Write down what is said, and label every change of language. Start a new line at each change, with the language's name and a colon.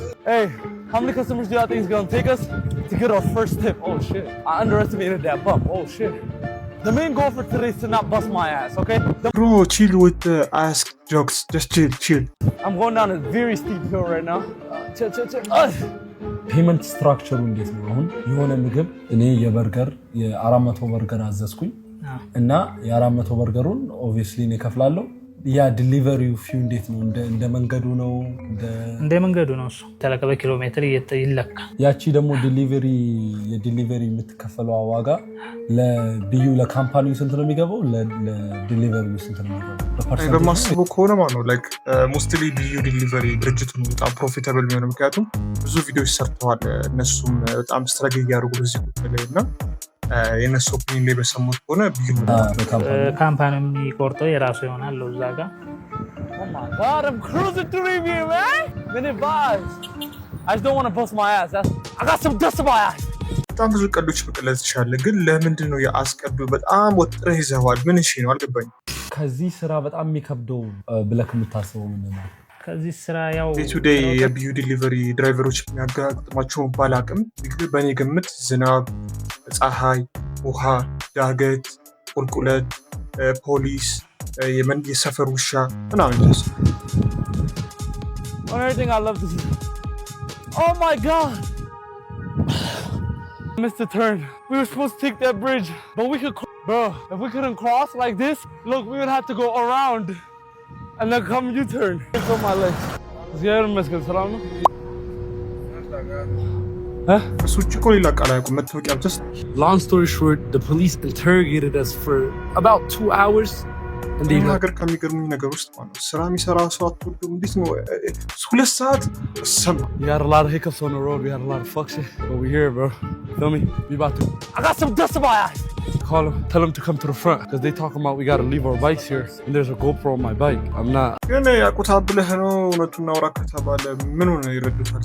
English: Hey, how many customers do you think is going to take us to get our first tip? Oh shit, I underestimated that bump. Oh shit. The main goal for today is to not bust my ass, okay? Bro, chill with the ask jokes. Just chill. I'm going down a very steep hill right now. Chill.
Amharic: ፔመንት ስትራክቸሩ እንዴት ነው? አሁን የሆነ ምግብ እኔ የ400 በርገር አዘዝኩኝ እና የ400 በርገሩን ኦብቪየስሊ እኔ ከፍላለሁ። ያ ዲሊቨሪው ፊው እንዴት ነው? እንደ መንገዱ ነው? እንደ መንገዱ ነው። እሱ ተለቀበ ኪሎ ሜትር ይለካ። ያቺ ደግሞ የዲሊቨሪ የምትከፈለው ዋጋ ለቢዩ ለካምፓኒው ስንት ነው የሚገባው? ለዲሊቨሪው ስንት ነው የሚገባው? በማስበው ከሆነ ማለት ነው ላይክ ሞስትሊ ቢዩ ዲሊቨሪ ድርጅቱ ነው በጣም ፕሮፊታብል የሚሆነው። ምክንያቱም ብዙ ቪዲዮዎች ሰርተዋል። እነሱም በጣም ስትራቴጂ እያደረጉ በዚህ ጉዳይ ላይ እና የነሱ ኦፒኒየን ላይ በሰሙት ከሆነ ቢዩ ካምፓኒ የሚቆርጠው የራሱ ይሆናል እዛ ጋር።
English: Oh my god, I'm cruising through here, man. Minute vibes. I just don't want to bust my ass. I got some dust in my ass.
Amharic: በጣም ብዙ ቀልዶች መቀለጽ ይችላል። ግን ለምንድን ነው የአስቀዱ በጣም ወጥረህ ይዘዋል? ምን እሺ ነው አልገባኝም። ከዚህ ስራ በጣም የሚከብደው ብለህ የምታስበው ምንድን ነው? ከዚህ ስራ ያው ቱዴይ የቢዩ ዲሊቨሪ ድራይቨሮች የሚያጋጥማቸውን ባላቅም በእኔ ግምት ዝናብ፣ ፀሐይ፣ ውሃ፣ ዳገት፣ ቁልቁለት፣ ፖሊስ፣ የሰፈር ውሻ ምናምን ይደርስ።
English: Everything I love to see. Oh my god. I missed the turn. We were supposed to take that bridge, but we could bro, if we couldn't cross like this, look, we would have to go around. And then come U-turn. It's on my legs. Ziyaret mesken salam mı? Long story short, the police interrogated us for about 2 hours. And they
Amharic: ሀገር ከሚገርሙኝ ነገር ውስጥ ማለት ነው ስራ የሚሰራ ሰው አትወዱም? እንዴት ነው 2 ሰዓት ሰማ?
English: We had a lot of hiccups on the road. We had a lot of fuck shit. But we here, bro. Feel me? We about to. I got some dust in my eyes. Call them. Tell them to come to the front. Because they talking about we got to leave our bikes here. And there's a GoPro on my bike. I'm not.
Amharic: ግን ያቁታብ ብለህ ነው እውነቱን አውራ ከተባለ ምን ሆነ ይረዱታል?